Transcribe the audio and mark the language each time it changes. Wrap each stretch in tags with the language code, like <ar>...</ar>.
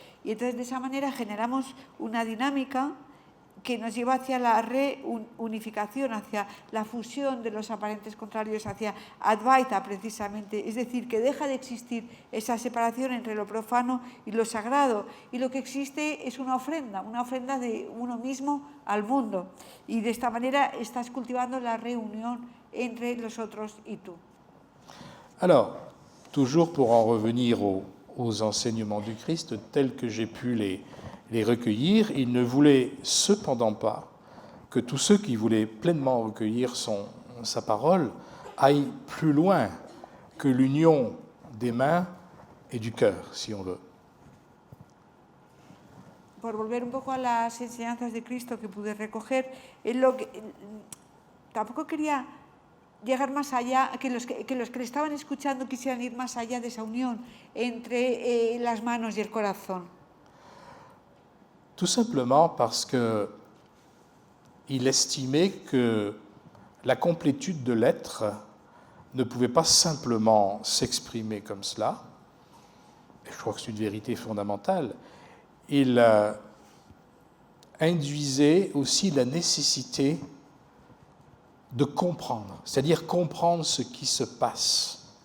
<es>Y entonces de esa manera generamos una dinámica que nos lleva hacia la reunificación, hacia la fusión de los aparentes contrarios, hacia Advaita precisamente, es decir, que deja de existir esa separación entre lo profano y lo sagrado, y lo que existe es una ofrenda de uno mismo al mundo, y de esta manera estás cultivando la reunión entre los otros y tú.</es> <fr>Alors, toujours pour en revenir aux enseignements du Christ tels que j'ai pu les recueillir, il ne voulait cependant pas que tous ceux qui voulaient pleinement recueillir sa parole aillent plus loin que l'union des mains et du cœur, si on veut.</fr> <es>Por volver un poco a las enseñanzas de Cristo que pude recoger, tampoco quería llegar más allá, que los que le estaban escuchando quisieran ir más allá de esa unión entre las manos y el corazón.</es> <fr>Tout simplement parce que il estimait que la complétude de l'être ne pouvait pas simplement s'exprimer comme cela, et je crois que c'est une vérité fondamentale. Il induisait aussi la nécessité de comprendre, c'est-à-dire comprendre ce qui se passe.</fr>